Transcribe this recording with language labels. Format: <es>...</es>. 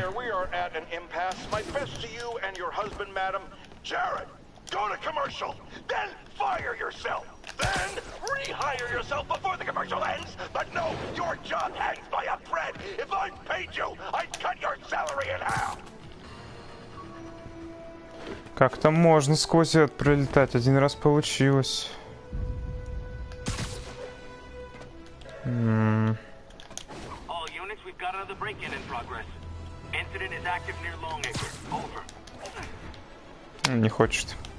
<en>clear we are at an impasse. My best to you and your husband, madam. Jared, go to commercial, then fire yourself. Then rehire yourself before the commercial ends. But no, your job hangs by a thread. If I paid you, I'd cut your salary in half.</en> <ru>Как-то можно сквозь этот пролетать. Один раз получилось.</ru> <en>All units, we've got another break-in in progress. Incident is active near Longacre. Over.</en> <ru>Не хочет.</ru>